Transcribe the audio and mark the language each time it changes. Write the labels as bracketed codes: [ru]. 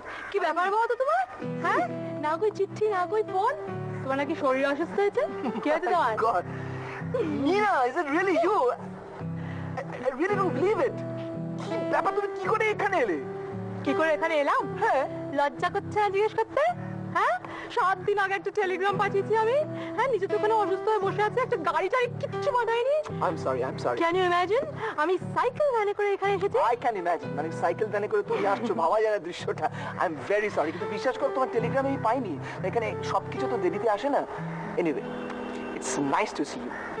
[bn] কি ব্যাপার বলো তো তোমার? হ্যাঁ, না কই চিঠি না কই ফোন, তোমার নাকি শরীর অসুস্থ হয়েছে? কি হয়েছে তোমার? [en] God, Meena, is it really you? I really don't believe it. [bn] কি ব্যাপার, তুমি কি করে এখানে এলে? কি করে এখানে এলাম? হ্যাঁ, লজ্জা করছে না জিজ্ঞেস করতে? হ্যাঁ, 7 দিন আগে একটা টেলিগ্রাম পাঠিয়েছি আমি। হ্যাঁ, নিজে তো ওখানে অসুস্থ হয়ে বসে আছে, একটা গাড়ি টাড়ি কিচ্ছু পাঠায়নি। [en] I'm sorry. Can you imagine, [bn] আমি সাইকেল ভ্যানে করে এখানে এসেছি। [en] I can imagine, [bn] মানে সাইকেল ভ্যানে করে তুমি আসছো, ভাবা যায় না দৃশ্যটা। [en] I'm very sorry, [bn] কিন্তু বিশ্বাস করো তোমার টেলিগ্রামে আমি পাইনি। এখানে সবকিছু তো দেরিতে আসে না। [en] Anyway, it's nice to see you.